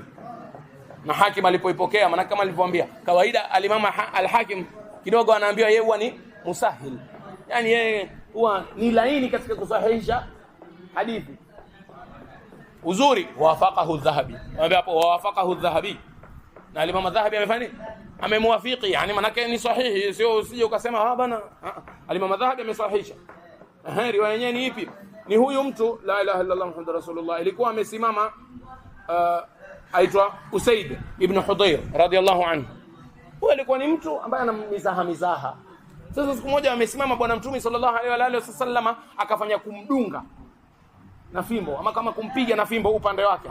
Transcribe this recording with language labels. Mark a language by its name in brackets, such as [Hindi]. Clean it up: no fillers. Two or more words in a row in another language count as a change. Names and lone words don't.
[Swahili] Na Hakim alipoipokea, maana kama alivyoambia kawaida alimama al-Hakim kidogo anaambiwa yeye huwa ni musahil, yani yeye huwa ni laini katika kusahihisha hadithi. Uzuri wafaqahu adh-Dhahabi, anambia hapo wafaqahu adh-Dhahabi, na alimama Dhahabi amefanya nini, amemwafiki, yani maana yake ni sahihi, sio usije ukasema bana. Alimama Dhahabi amesahihisha. Riwaya yenyewe ni ipi? Ni huyu mtu, [Arabic] لا إله إلا الله محمد رسول الله, [Swahili] ilikuwa amesimama aitwa Usaid ibn Hudayr radhiyallahu anhu. Huyo alikuwa ni mtu ambaye ana mizaha. Sasa siku moja amesimama bwana Mtume [Arabic] صلى الله عليه وسلم, [Swahili] akafanya kumdunga na fimbo, ama kama kumpiga na fimbo upande wake.